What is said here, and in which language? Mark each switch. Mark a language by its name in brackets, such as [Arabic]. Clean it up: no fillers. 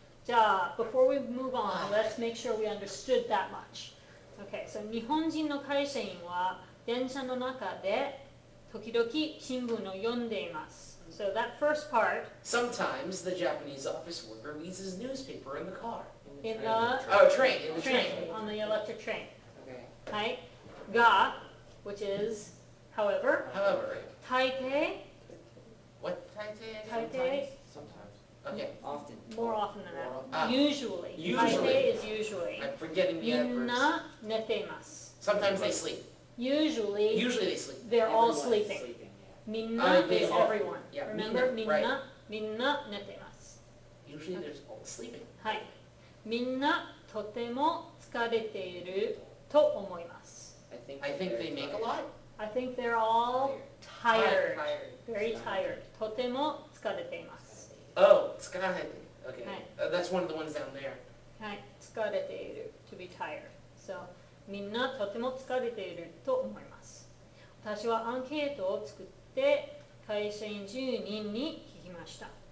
[English] じゃあ、before we move on, let's make sure we understood that much. Okay, so [Japanese] 日本人の会社員は電車の中で時々新聞を読んでいます。 [English] So that first part, Sometimes the Japanese office worker reads his newspaper in the car. in the Oh, in the train. on the electric train. Okay. [Japanese] はい。が, [English] which is, however, However, [Japanese] 大抵, [English] what [Japanese] 大抵, [English] Sometimes. Okay, Often. more often than Ah. that. Usually. Usually. 大抵 is usually. I'm forgetting the [Japanese] みんな寝ています. [English] Sometimes they sleep. Usually, Usually they sleep. they're all Everyone's sleeping. yeah. [Japanese] みんな [English] they is all- everyone. yeah, Remember? [Japanese] みんな, [English] right. [Japanese] みんな寝ています. [English] Usually they're all sleeping. [Japanese] はい。みんなとても疲れていると思います. [English] I think they make a lot. I think they're all tired. Tired. Very tired. [Japanese] とても疲れています. [English] Oh, tsukahete. Okay. Right. That's one of the ones down there. [Japanese] はい。疲れている. [English] To be tired. [Japanese] So みんなとても疲れていると思います。私はアンケートを作って会社員10人に聞きました。